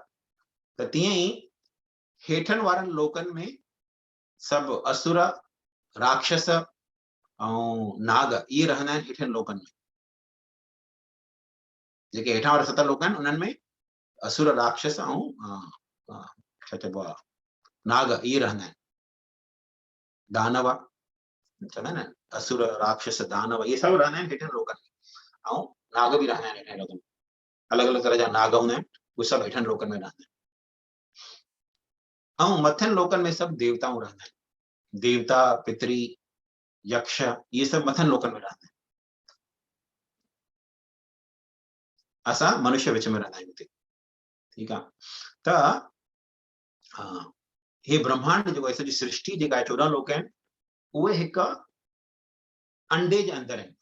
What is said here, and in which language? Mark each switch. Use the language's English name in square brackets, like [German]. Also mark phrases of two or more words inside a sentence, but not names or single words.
[Sindhi] त तीअं ई हेठनि वारनि लोकनि में सभु असुर, राक्षस ऐं नाग इहे रहंदा आहिनि हेठनि लोकनि में। जेके हेठां वारा 7 लोक आहिनि उन्हनि में असुर, राक्षस ऐं छा चइबो आहे नाग इहे रहंदा आहिनि। दानव चवंदा आहिनि असुर, राक्षस, दानव इहे सभु रहंदा आहिनि हेठनि लोकनि में, ऐं नाग बि रहंदा आहिनि हेठनि लोकनि में। अलॻि अलॻि तरह जा नाग हूंदा आहिनि, उहे सभु हेठनि लोकनि में रहंदा आहिनि। ऐं मथियनि लोकनि में सभु देवताऊं रहंदा आहिनि। देवता, पितरी, यक्ष इहे सभु मथियनि लोकनि में रहंदा आहिनि। असां मनुष्य विच में रहंदा आहियूं हिते, ठीकु आहे। त हे ब्रह्मांड जेको आहे, सॼी सृष्टि जेका आहे 14 लोक आहिनि, उहे हिकु अंडे जे अंदरि आहिनि।